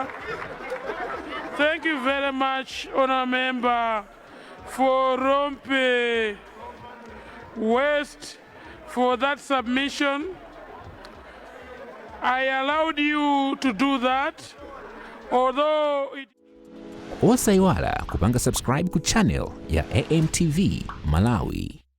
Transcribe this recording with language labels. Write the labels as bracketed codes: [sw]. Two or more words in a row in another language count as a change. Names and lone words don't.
[en] Thank you very much, Honour Member, for Rumphi West, for that submission. I allowed you to do that, although it... [ny] Osaiwala kupanga subscribe ku channel ya AMTV Malawi.